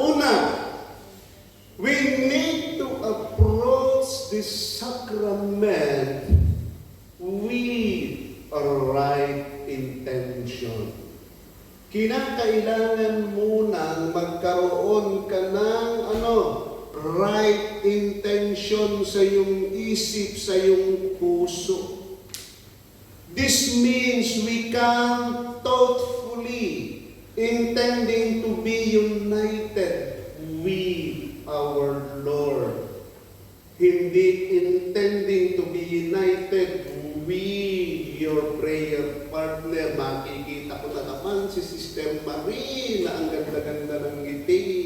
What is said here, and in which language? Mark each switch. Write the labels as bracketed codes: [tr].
[tl] Una, [en] we need to approach this sacrament with a right intention. [tl] Kinakailangan munang magkaroon ka ng [en] right intention [tl] sa iyong isip, sa iyong puso. [en] This means we come thoughtfully, intending to be united with our Lord. [tl] Hindi [en] intending to be united with your prayer partner. [tl] Makikita ko na naman si Sister Marie na ang ganda-ganda ng ngiti.